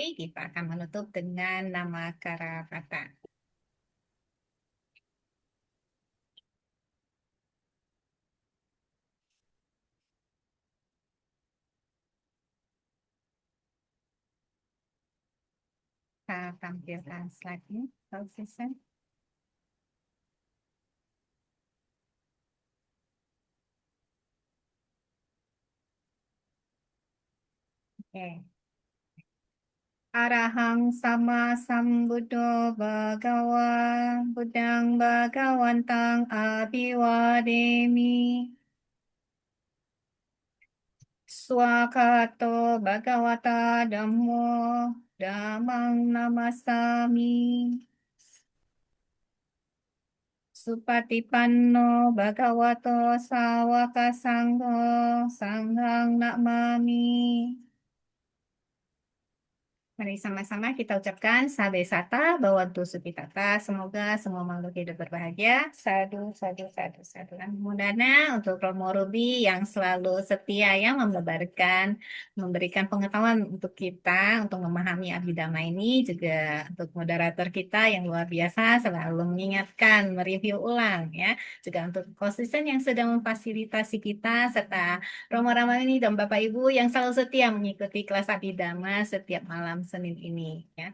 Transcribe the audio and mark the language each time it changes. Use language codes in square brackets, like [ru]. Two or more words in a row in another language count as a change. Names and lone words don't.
[id] Kita akan menutup dengan nama Karapata. Kita tampilkan slide-nya, kalau bisa. Oke. [pi] Arahang sama sambuddho bhagawa buddhang bhagawantang abhiwademi. Swakato Bhagavata Dhammo Dhammang Namasami. Supatipanno Bhagavato Sawaka Sangho Sanghang Namami. [id] Mari sama-sama kita ucapkan [pi] Sabe Sata Bawantu Supitata. [id] Semoga semua makhluk hidup berbahagia. [pi] Sadu, sadu, sadu, sadu. [id] Mudana untuk Romo Ruby yang selalu setia ya memberikan pengetahuan untuk kita untuk memahami Abhidhamma ini. Juga untuk moderator kita yang luar biasa selalu mengingatkan, mereview ulang ya. Juga untuk konsisten yang sedang memfasilitasi kita serta Romo Ramani dan Bapak Ibu yang selalu setia mengikuti kelas Abhidhamma setiap malam Senin ini ya.